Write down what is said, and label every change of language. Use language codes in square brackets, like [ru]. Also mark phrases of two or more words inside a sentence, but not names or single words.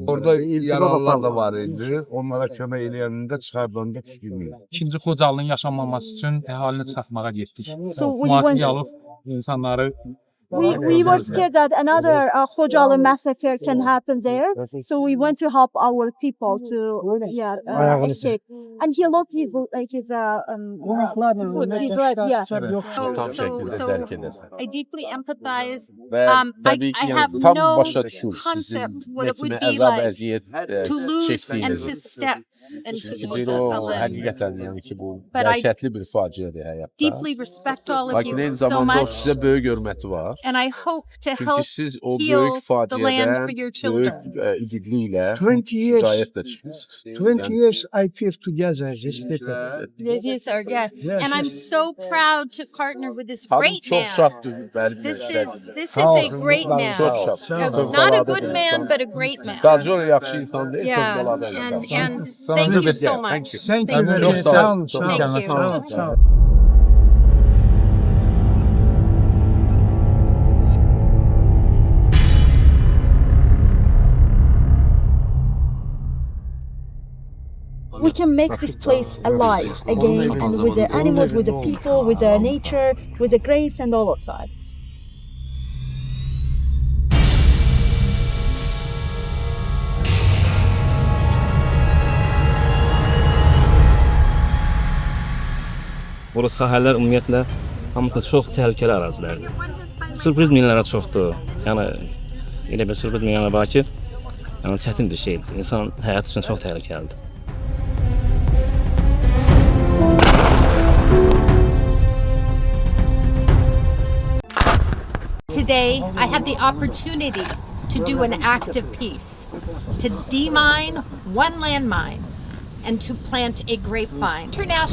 [az] Orada yaralılar da var idi. Onlara kömək eləyəndə çıxardığında düşdüm. İkinci Xocalının yaşanmaması üçün əhalini çıxartmağa getdik. Müasir alıb insanları [en] We were scared that another Khojalı massacre can happen there, so we went to help our people to escape. And he lost his food. His leg, yeah. So I deeply empathize. [az] Tabii ki [en] I have [az] tam [en] no [az] başa düşür. [en] concept [az] Sizin [en] what it would [az] ne [en] be [az] kimi əzab, [en] like [az] əziyyət [en] to lose and [az] çəkdiyiniz. [en] to step and to [az] Çünki [en] lose [az] bir o [en] a limb. [az] həqiqətən yəni ki bu [en] But I [az] dəhşətli bir faciədir həyatda. [en] Deeply respect all of [az] Lakin eyni [en] you so [az] zamanda o [en] much, [az] sizə böyük hörməti var. [en] and I hope to [az] Çünki [en] help [az] siz o [en] heal [az] böyük [en] the land [az] faciədən [en] for your [az] böyük [en] children. [az] igidliklə [en] 20 years. [az] hicayətlə çıxmışsınız. [en] 20 years I feel together this people. These are and I'm so proud to partner with this [az] Tabii [en] great [az] çox [en] man. [az] şaddır bəli. [en] This is a great man. [az] Çok şad. [en] Not a good man, but a great man. [az] Sadəcə o yaxşı insan deyil, [en] Yeah, [az] çox baladan insan. [en] and thank you so much. Thank you very [az] Çok [en] much. [az] sağ Sağ olun. olun. Sağ [en] Thank [az] olun. [en] you. [az] Sağ olun. Sağ olun. [en] We can make this place alive again, and with the animals, with the people, with the nature, with the graves, and all of that. [az] Bura sahələr ümumiyyətlə hamısı çox təhlükəli ərazilərdir. Sürpriz minalara çoxdur. Yəni elə bir sürpriz minalar var ki, yəni çətin bir şeydir. İnsan həyatı üçün çox təhlükəlidir. [en] Today, I had the opportunity to do an act of peace, to demine one landmine and to plant a grapevine.